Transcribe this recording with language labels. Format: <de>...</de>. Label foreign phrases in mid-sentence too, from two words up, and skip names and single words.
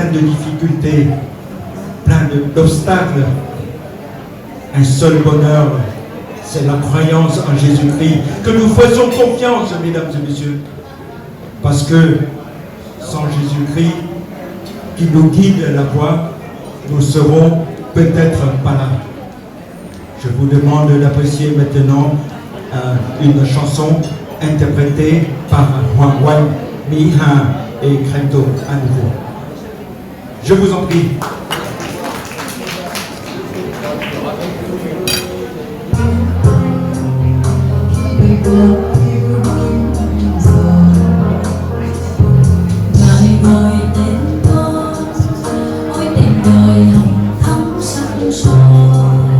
<fr>de difficultés, plein d'obstacles, un seul bonheur, c'est la croyance en Jésus-Christ, que nous faisons confiance, mesdames et messieurs, parce que sans Jésus-Christ, qui nous guide la voie, nous serons peut-être pas là. Je vous demande d'apprécier maintenant une chanson interprétée par Juan Juan, Miha et Crento à nouveau. Je vous en prie.</fr> <vi>Ngài gọi tên con, ôi tên đời hồng thắm sắc son.</vi>